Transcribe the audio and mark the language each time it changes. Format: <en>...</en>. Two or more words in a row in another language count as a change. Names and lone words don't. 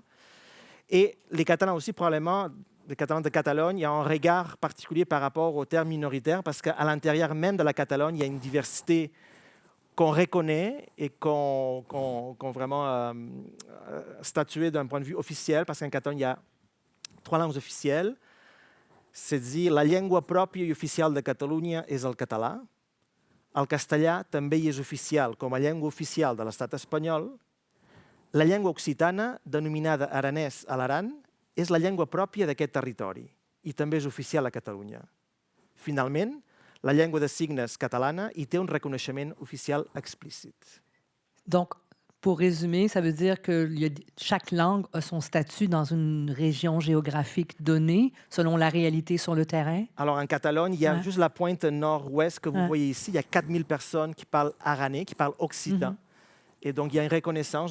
<fr>Et les Catalans aussi, probablement, les Catalans de Catalogne, il y a un regard particulier par rapport aux termes minoritaires, parce qu'à l'intérieur même de la Catalogne, il y a une diversité qu'on reconnaît et qu'on vraiment statué d'un point de vue officiel, parce qu'en Catalogne, il y a 3 langues officielles. C'est dire</fr> <ca>la llengua pròpia i oficial de Catalunya és el català. El castellà també hi és oficial com a llengua oficial de l'estat espanyol. La llengua occitana, denominada aranès a l'Aran, és la llengua pròpia d'aquest territori i també és oficial a Catalunya. Finalment, la llengua de signes catalana y té un reconeixement officiel explícit.</ca> <fr>Donc, pour résumer, ça veut dire que chaque langue a son statut dans une région géographique donnée, selon la réalité sur le terrain? Alors, en Catalogne, il y a juste la pointe nord-ouest que vous voyez ici. Il y a 4000 personnes qui parlent aranais, qui parlent occitan. Et donc, il y a une reconnaissance.</fr>